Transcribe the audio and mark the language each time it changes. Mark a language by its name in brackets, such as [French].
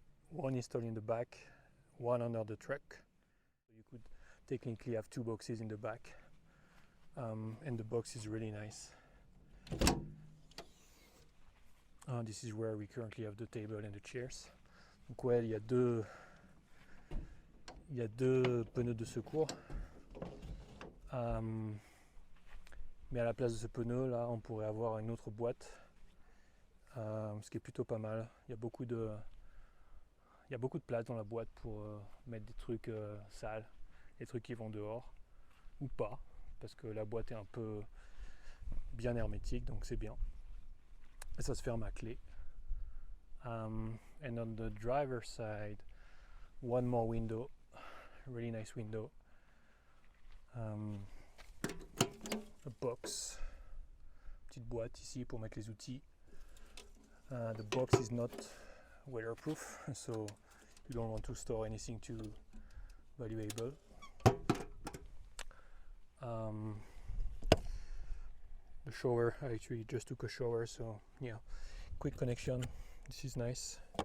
[English] 1 installed in the back, 1 under the truck. You could technically have 2 boxes in the back. And the box is really nice. This is where we currently have the table and the chairs. [French] Donc ouais, il y a deux pneus de secours. Mais à la place de ce pneu là, on pourrait avoir une autre boîte, ce qui est plutôt pas mal. Il y a beaucoup de place dans la boîte pour mettre des trucs sales, des trucs qui vont dehors ou pas, parce que la boîte est un peu bien hermétique, donc c'est bien. Et ça se ferme à clé. [English] And on the driver's side, one more window, really nice window. A box, [French] petite boîte ici pour mettre les outils. [English] The box is not weatherproof, so you don't want to store anything too valuable. The shower, I actually just took a shower, so yeah, quick connection. This is nice.